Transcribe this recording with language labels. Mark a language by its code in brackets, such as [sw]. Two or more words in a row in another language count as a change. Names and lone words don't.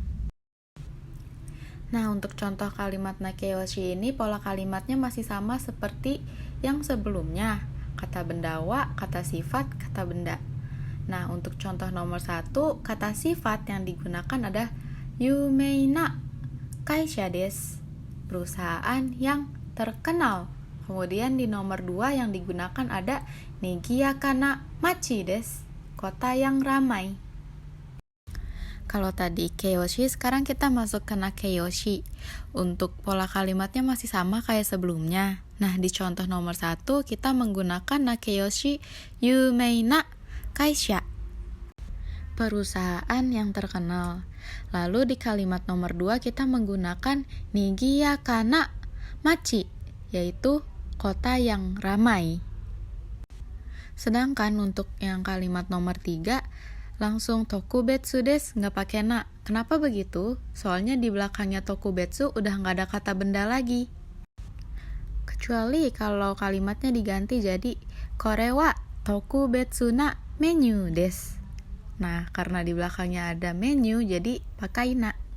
[id] Nah, untuk contoh kalimat nakeyoshi ini, pola kalimatnya masih sama seperti yang sebelumnya. Kata benda wa, kata sifat, kata benda. Nah, untuk contoh nomor 1, kata sifat yang digunakan ada [ja] 有名な会社です. [id] Perusahaan yang terkenal. Kemudian di nomor 2 yang digunakan ada [ja] 賑やかな街です. [id] Kota yang ramai. Kalau tadi Keioshi, sekarang kita masuk ke Nakeyoshi. Untuk pola kalimatnya masih sama kayak sebelumnya. Nah, di contoh nomor 1 kita menggunakan Nakeyoshi [ja] 有名な会社. [id] Perusahaan yang terkenal. Lalu di kalimat nomor 2 kita menggunakan [ja] 賑やかな街, [id] yaitu kota yang ramai. Sedangkan untuk yang kalimat nomor 3 langsung [ja] 特別です, [id] nggak pakai na. Kenapa begitu? Soalnya di belakangnya tokubetsu udah nggak ada kata benda lagi. Kecuali kalau kalimatnya diganti jadi [ja] これは特別なメニューです. [id] Nah, karena di belakangnya ada menu jadi pakai na.